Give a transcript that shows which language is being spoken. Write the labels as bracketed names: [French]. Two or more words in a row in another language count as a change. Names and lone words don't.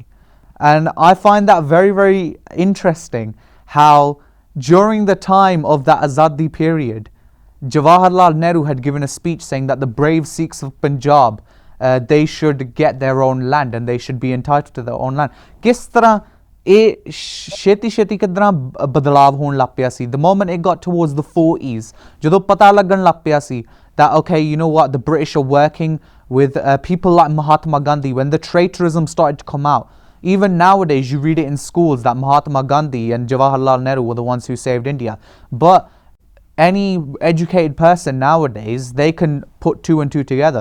[English] And I find that very, very interesting how during the time of that Azadi period, Jawaharlal Nehru had given a speech saying that the brave Sikhs of Punjab, they should get their own land and they should be entitled to their own land. [Hindi] किस तरह [Punjabi] ਇਹ ਛੇਤੀ ਕਿਦਾਂ ਬਦਲਾਵ ਹੋਣ ਲੱਗ ਪਿਆ ਸੀ [English] the moment it got towards the 40s, [Punjabi] ਜਦੋਂ ਪਤਾ ਲੱਗਣ ਲੱਗ ਪਿਆ ਸੀ [English] that okay, you know what, the British are working with people like Mahatma Gandhi. When the traitorism started to come out, even nowadays you read it in schools that Mahatma Gandhi and Jawaharlal Nehru were the ones who saved India. But any educated person nowadays, they can put two and two together.